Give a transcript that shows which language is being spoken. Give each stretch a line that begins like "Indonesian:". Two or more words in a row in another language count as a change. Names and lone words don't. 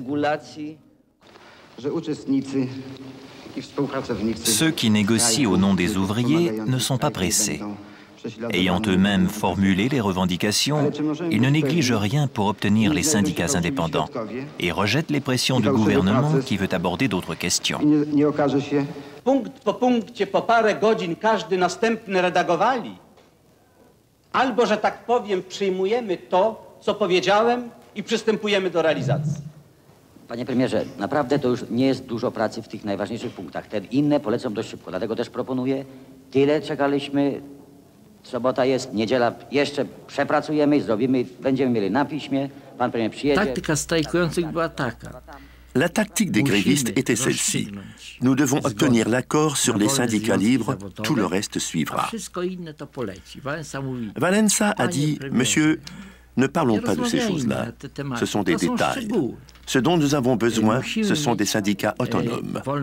French: Ceux qui négocient au nom des ouvriers ne sont pas pressés. Ayant eux-mêmes formulé les revendications, ils ne négligent rien pour obtenir les syndicats indépendants et rejettent les pressions du gouvernement qui veut aborder d'autres questions.
Polish: Punkt po punkcie po parę godzin każdy następny redagowali. Albo, że tak powiem, przyjmujemy to, co powiedziałem i przystępujemy do realizacji. Panie premierze, naprawdę to już nie jest dużo pracy w tych najważniejszych punktach. Te inne polecą dość szybko, dlatego też proponuję, tyle czekaliśmy, sobota jest, niedziela jeszcze przepracujemy i zrobimy, będziemy mieli na piśmie, pan premier przyjedzie. Taktyka strajkujących była taka.
French: La tactique des grévistes était celle-ci. Nous devons obtenir l'accord sur les syndicats libres, tout le reste suivra. Wałęsa a dit, monsieur, ne parlons pas de ces choses-là. Ce sont des détails. Ce dont nous avons besoin, ce sont des syndicats autonomes.